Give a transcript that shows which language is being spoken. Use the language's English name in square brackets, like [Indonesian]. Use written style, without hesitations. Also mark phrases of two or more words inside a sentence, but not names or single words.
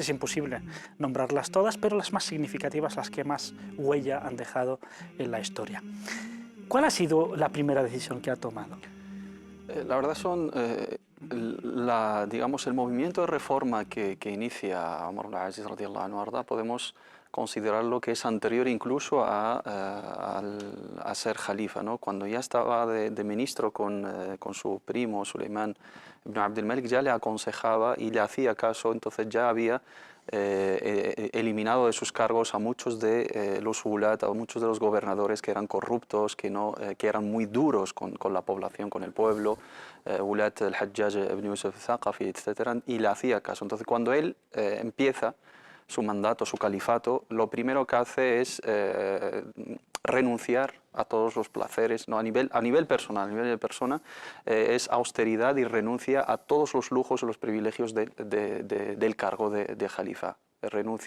[Spanish] Es imposible nombrarlas todas, pero las más significativas, las que más huella han dejado en la historia. ¿Cuál ha sido la primera decisión que ha tomado? La verdad son, digamos, el movimiento de reforma que inicia Omar ibn Aziz [Arabic] radiyallahu anhu arda, [Spanish] podemos considerarlo que es anterior incluso a ser jalifa, ¿no? Cuando ya estaba de ministro con su primo Suleiman ibn Abdul Malik, ya le aconsejaba y le hacía caso, entonces ya había eliminado de sus cargos a muchos de los ulat, a muchos de los gobernadores que eran corruptos, que eran muy duros con la población, con el pueblo, ulat al-Hajjaj ibn Yusuf al-Thaqafi, etc., y le hacía caso. Entonces, cuando él empieza su mandato, su califato, lo primero que hace es renunciar a todos los placeres, ¿no? a nivel personal, a nivel de persona, es austeridad y renuncia a todos los lujos y los privilegios del cargo de jalifa.